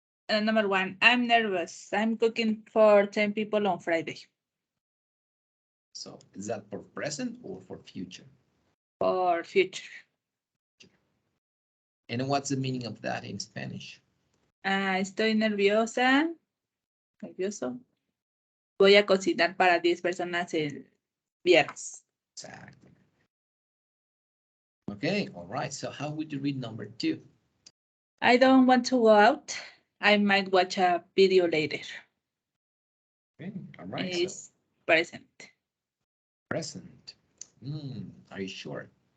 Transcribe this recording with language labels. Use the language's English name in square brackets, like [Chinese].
[English] Number one, I'm nervous. I'm cooking for 10 people on Friday. So is that for present or for future? For future. And what's the meaning of that in Spanish? [Spanish] Estoy nerviosa. Nervioso. Voy a cocinar para 10 personas el viernes. [English] Exactly. Okay, all right. So how would you read number 2? I don't want to go out. I might watch a video later. Okay, all right. So Is present. present. Are you sure?